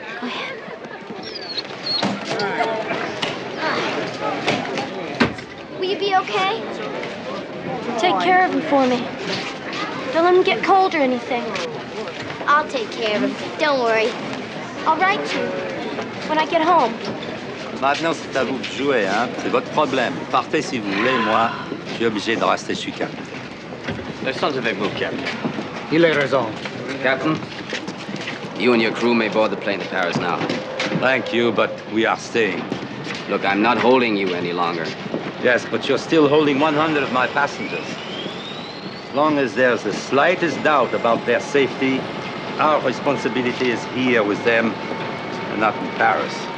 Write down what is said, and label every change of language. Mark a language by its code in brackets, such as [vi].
[en] Go ahead. Will you be okay? Take care of him for me. Don't let him get cold or anything. I'll take care of him. Don't worry. I'll write you when I get home. [fr] Maintenant, c'est à vous de jouer, hein? C'est votre problème. Partez si vous voulez, moi, je suis obligé de rester sur cap. Restons avec vous, Captain. Il a raison. [en] Captain, you and your crew may board the plane to Paris now. Thank you, but we are staying. Look, I'm not holding you any longer. Yes, but you're still holding 100 of my passengers. As long as there's the slightest doubt about their safety, our responsibility is here with them and not in Paris.